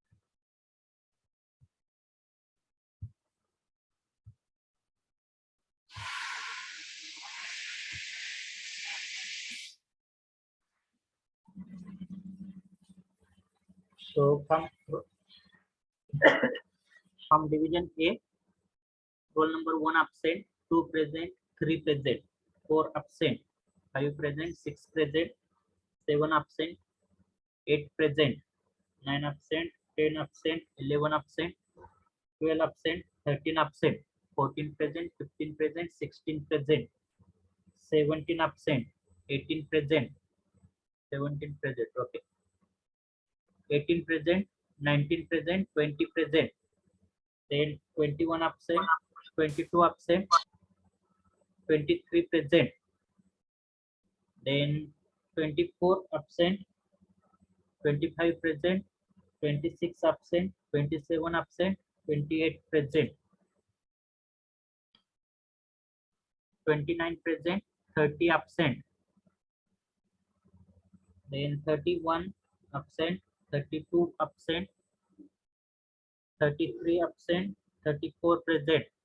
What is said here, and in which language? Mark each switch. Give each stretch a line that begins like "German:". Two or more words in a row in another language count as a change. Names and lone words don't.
English: So from division A, roll number 1 absent, 2 present, 3 present, 4 absent, 5 present, 6 present, 7 absent, 8 present, 9 absent, 10 absent, 11 absent, 12 absent, 13 absent, 14 present, 15 present, 16 present, 17 absent, 18 present, 17 present, okay, 18 present, 19 present, 20 present, then 21 absent, 22 absent, 23 present, then 24 absent, 25 present, 26 absent, 27 absent, 28 present, 29 present, 30 absent, then 31 absent, 32 absent, 33 absent, 34 present,